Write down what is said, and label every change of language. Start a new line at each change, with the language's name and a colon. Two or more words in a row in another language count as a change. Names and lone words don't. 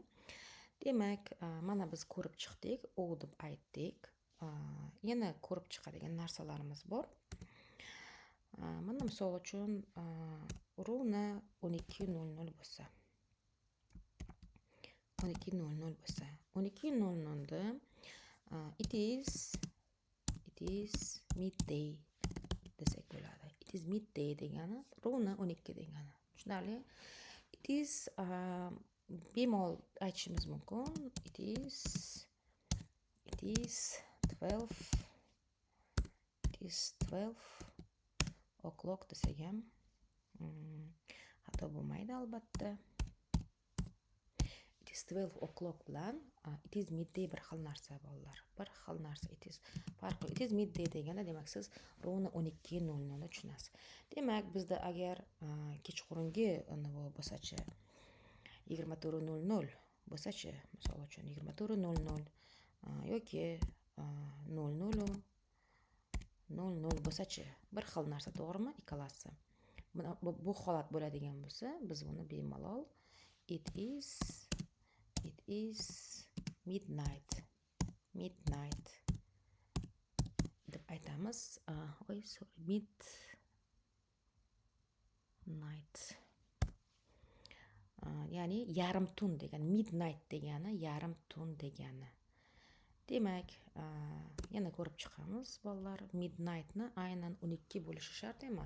Uzbek: Demak, mana biz ko'rib chiqdik, o deb aytdik. Yana ko'rib chiqadigan narsalarimiz bor. Mana misol uchun, rovna 12:00 bo'lsa. 12:00 da
English: it is midday
Uzbek: desak bo'ladi.
English: It is midday
Uzbek: degani rovna 12 degani. Tushunarli?
English: It is
Uzbek: bemalol aytishimiz mumkin.
English: It is 12 o'clock
Uzbek: desak ham xato bo'lmaydi albatta.
English: It is 12 o'clock
Uzbek: bilan
English: it is midday
Uzbek: bir xil narsa bolalar. Bir xil narsa.
English: It is midday
Uzbek: deganda demak siz rovna 12:00 da tushunasiz. Demak, bizda agar kechqurungi bo'lsa-chi 24:00 bo'lsa-chi, misol uchun 24:00 yoki 00:00 bo'lsa-chi, bir xil narsa, to'g'rimi? Ikkalasi. Bu holat bo'ladigan bo'lsa, biz buni bemalol
English: it is midnight
Uzbek: deb aytamiz. Midnight. Ya'ni yarim tun degani, midnight degani yarim tun degani. Demak, yana ko'rib chiqamiz bolalar, midnightni aynan 12 bo'lishi shart emas.